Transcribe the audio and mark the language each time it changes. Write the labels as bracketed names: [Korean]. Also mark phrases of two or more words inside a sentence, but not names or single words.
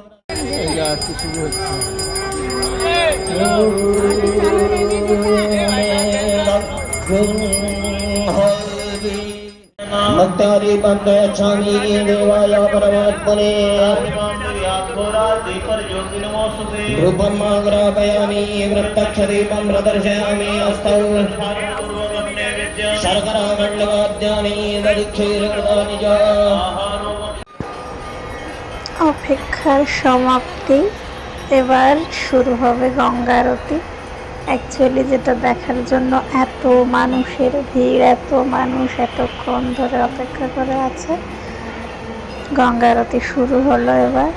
[Sanskrit] भक्तादि पंकजामि देवाय परमात्मने रूपम् आग्रापयामि वृत्तक्षदीपं प्रदर्शयामि हस्तौ शर्करा गण्डवाद्यानि दधिक्षीरकृतानि च। [Bangla] অপেক্ষার সমাপ্তি, এবার শুরু হবে গঙ্গা আরতি। অ্যাকচুয়ালি যেটা দেখার জন্য এত মানুষের ভিড়, এত মানুষ এতক্ষণ ধরে অপেক্ষা করে আছে। গঙ্গা আরতি শুরু হলো এবার।